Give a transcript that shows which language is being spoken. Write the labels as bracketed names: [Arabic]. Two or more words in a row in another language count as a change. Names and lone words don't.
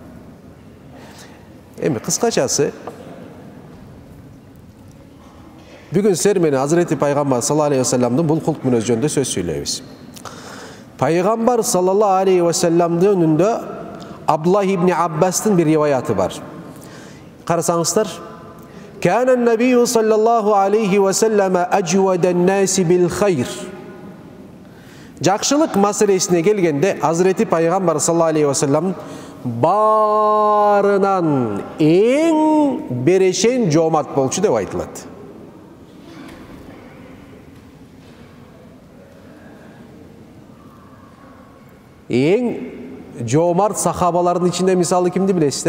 [Kyrgyz] Эми кыскачасы, бүгүн силер менен Азирети Пайгамбар [Arabic] صلى الله عليه وسلم [Kyrgyz] бул кулк мүнөзү жөнүндө сөз сүйлөйбүз. Пайгамбар [Arabic] صلى الله عليه وسلم [Kyrgyz] önүндө Абдуллах ибн Аббастын bir риваяты бар. Карасаңыздар, [Arabic] كان النبي صلى الله عليه وسلم أجود الناس بالخير. [Kyrgyz] Жакшылык маселесине келгенде Азирети Пайгамбар [Arabic] صلى الله عليه وسلم [Kyrgyz] барынан эң берешен жоомарт болчу деп айтылат. Эң жоомарт сахабалардын ичинде мисалы кимди билесиздер?